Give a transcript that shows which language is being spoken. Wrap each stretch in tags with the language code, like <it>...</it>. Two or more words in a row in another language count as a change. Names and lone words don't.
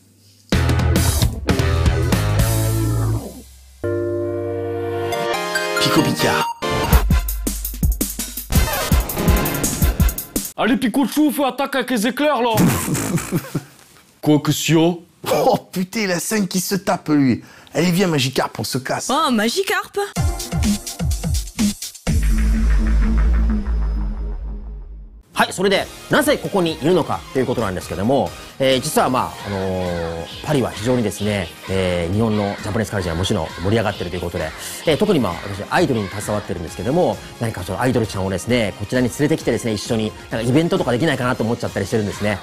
<fr>Pico Picard. Allez Picochou, fais attaque avec les éclairs là. Quoi que sio? Oh putain, la scène qui se tape lui. Allez viens Magikarp, on se casse. Oh, Magikarp!</fr> <ja>はい、それでなぜここにいるのかということなんですけども、実はパリは非常にですね、日本の</ja> <en>Japanese culture</en> <ja>はもちろん盛り上がっているということで、特に私アイドルに携わってるんですけども、何かアイドルちゃんをですねこちらに連れてきてですね、一緒になんかイベントとかできないかなと思っちゃったりしてるんですね。</ja>